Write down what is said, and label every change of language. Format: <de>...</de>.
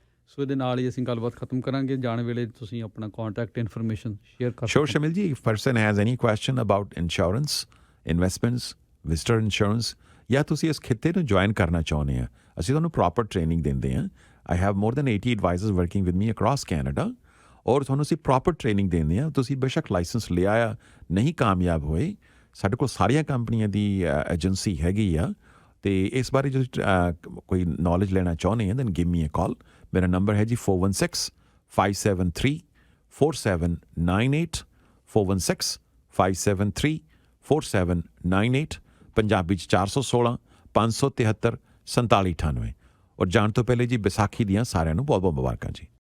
<pa>ਸੋ ਇਹਦੇ ਨਾਲ ਹੀ ਅਸੀਂ ਗੱਲਬਾਤ ਖਤਮ ਕਰਾਂਗੇ। ਜਾਣ ਵੇਲੇ ਤੁਸੀਂ ਆਪਣਾ ਕੰਟੈਕਟ ਇਨਫੋਰਮੇਸ਼ਨ ਸ਼ੇਅਰ ਕਰ</pa> <en>Sure, Shamil ji, if person has any question about insurance, investments, visitor insurance,</en> <pa>ਜਾਂ ਤੁਸੀਂ ਇਸ ਖਿੱਤੇ ਨੂੰ ਜੁਆਇਨ ਕਰਨਾ ਚਾਹੁੰਦੇ ਆ, ਅਸੀਂ ਤੁਹਾਨੂੰ ਪ੍ਰੋਪਰ ਟ੍ਰੇਨਿੰਗ ਦਿੰਦੇ ਹਾਂ।</pa> <en>I have more than 80 advisors working with me across Canada,</en> <pa>ਔਰ ਤੁਹਾਨੂੰ ਅਸੀਂ ਪ੍ਰੋਪਰ ਟ੍ਰੇਨਿੰਗ ਦਿੰਦੇ ਹਾਂ। ਤੁਸੀਂ ਬੇਸ਼ੱਕ ਲਾਇਸੈਂਸ ਲਿਆ ਆ, ਨਹੀਂ ਕਾਮਯਾਬ ਹੋਏ, ਸਾਡੇ ਕੋਲ ਸਾਰੀਆਂ ਕੰਪਨੀਆਂ ਦੀ ਏਜੰਸੀ ਹੈਗੀ ਆ, ਅਤੇ ਇਸ ਬਾਰੇ ਜੇ ਕੋਈ ਨੌਲੇਜ ਲੈਣਾ ਚਾਹੁੰਦੇ ਆ</pa> <en>Then give me a call.</en> <pa>ਮੇਰਾ ਨੰਬਰ ਹੈ ਜੀ 416-573-4798, 416-573-4798, ਪੰਜਾਬੀ 'ਚ 416-573-4798। ਔਰ ਜਾਣ ਤੋਂ ਪਹਿਲੇ ਜੀ ਵਿਸਾਖੀ ਦੀਆਂ ਸਾਰਿਆਂ ਨੂੰ ਬਹੁਤ ਬਹੁਤ ਮੁਬਾਰਕਾਂ ਜੀ।</pa>